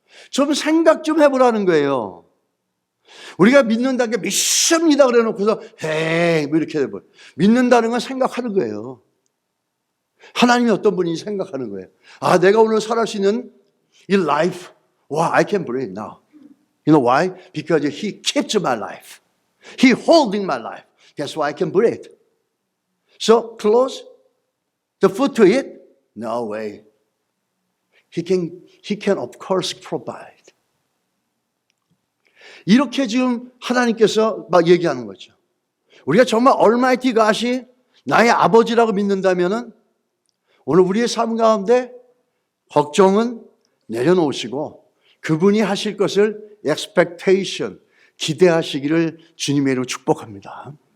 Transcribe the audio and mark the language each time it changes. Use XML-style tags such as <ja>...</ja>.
<ko>좀 생각 좀 해보라는 거예요. 우리가 믿는다는 게 믿습니다 그래 놓고서 헤이 뭐 이렇게 해버려. 믿는다는 건 생각하는 거예요. 하나님이 어떤 분인지 생각하는 거예요. 아, 내가 오늘 살할 수 있는 이</ko> <en>life, wow, I can breathe now. You know why? Because He keeps my life. He holding my life. That's why I can breathe. So close the food to eat? No way. He can of course provide.</en> <ko>이렇게 지금 하나님께서 막 얘기하는 거죠. 우리가 정말 Almighty God이 나의 아버지라고 믿는다면은 오늘 우리의 삶 가운데 걱정은 내려놓으시고 그분이 하실 것을 expectation, 기대하시기를 주님의 이름으로 축복합니다.</ko>